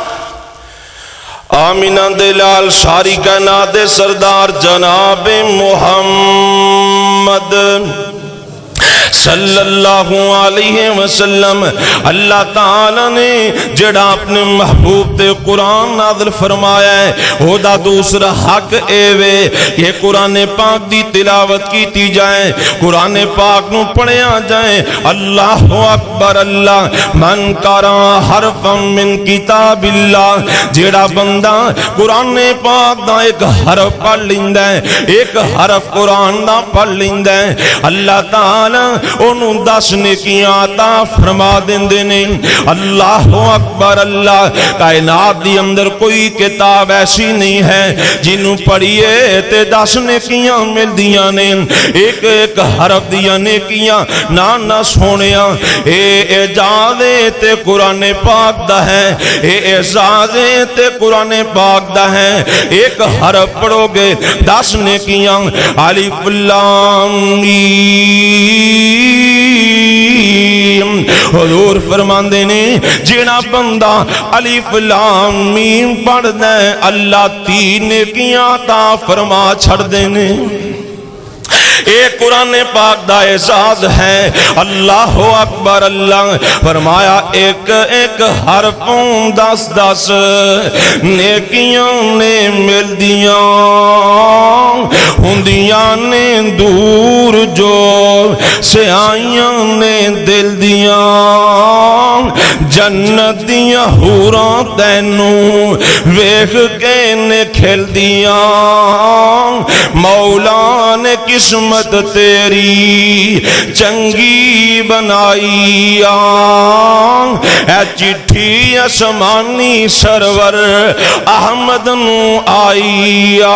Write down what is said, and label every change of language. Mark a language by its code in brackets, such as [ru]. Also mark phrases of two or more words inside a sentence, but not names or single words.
[pa] آمینہ دلال شاری کائنات سردار جناب محمد [ar] صلی اللہ علیہ وسلم، [pa] اللہ تعالیٰ نے جڑا اپنے محبوب تے قرآن نازل فرمایا ہے، وہ دا دوسرا حق اے وے کہ قرآن پاک دی تلاوت کیتی جائے، قرآن پاک نو پڑھیا جائے۔ [ar] اللہ اکبر، اللہ من قرأ حرفا من کتاب اللہ، [pa] جڑا بندہ قرآن پاک دا ایک حرف پڑھ لیندا ہے، ایک حرف قرآن دا پڑھ لیندا ہے، اللہ تعالیٰ انہوں 10 نیکیاں عطا فرما دیندے نے۔ [ar] اللہ اکبر، [pa] اللہ کائنات دی اندر کوئی کتاب ایسی نہیں ہے جنہوں پڑھیے تے 10 نیکیاں مل دیاں نے، ایک ایک حرف دیاں نیکیاں نہ سونیاں۔ اے اعجاز تے قرآن پاک دا ہے، اے اعزاز تے قرآن پاک دا ہے، ایک حرف پڑھو گے 10 نیکیاں۔ [ar] الف لام میم، [pa] حضور فرماندے نے جینا بندہ [ar] الف لام میم [pa] پڑھ دے اللہ 3 نیکیاں عطا فرما چھڑ دینے۔ اے قرآن پاک دا اعزاز ہے۔ [ar] اللہ اکبر، [pa] اللہ فرمایا ایک ایک حرفوں 10 نیکیاں نے مل دیاں، ہندیاں نے دور جو سیائیاں نے دل دیاں، جنت دیاں حوراں تینوں ویکھ کے نے کھل دیاں، مولا نے قسمت تیری چنگی بنائی، اے چٹھی اسمانی سرور احمد نو آئی۔